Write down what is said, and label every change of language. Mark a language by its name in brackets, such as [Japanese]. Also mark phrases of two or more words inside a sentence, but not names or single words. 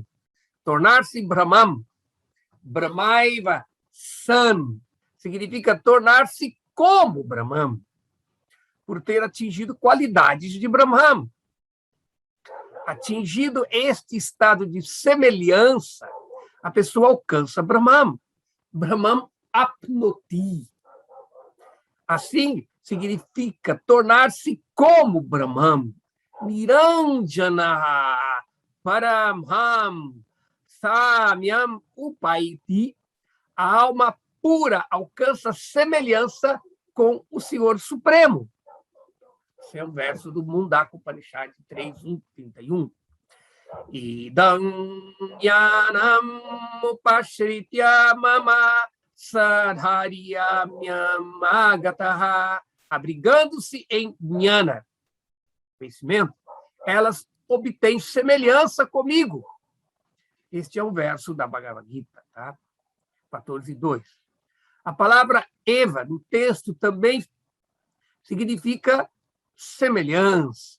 [Portuguese] Tornar-se Brahman, [Sanskrit] Brahmaiva San, [Portuguese] significa tornar-se como Brahman, por ter atingido qualidades de Brahman. Atingido este estado de semelhança, a pessoa alcança Brahman. [Sanskrit] Brahman apnoti. [Portuguese] Assim, significa tornar-se como Brahman. [Sanskrit] Niranjana Paramham Samyam Upaiti. [Portuguese] A alma pura alcança semelhança com o Senhor Supremo. Esse é um verso do Mundaka Upanishad 3.1.31. [Sanskrit] Idam yanam upashritya mama sadharyamyam agataha. [Portuguese] Abrigando-se em jnana, conhecimento, elas obtêm semelhança comigo. Este é um verso da Bhagavad Gita, tá? 14.2. A palavra Eva, no texto, também significa semelhança.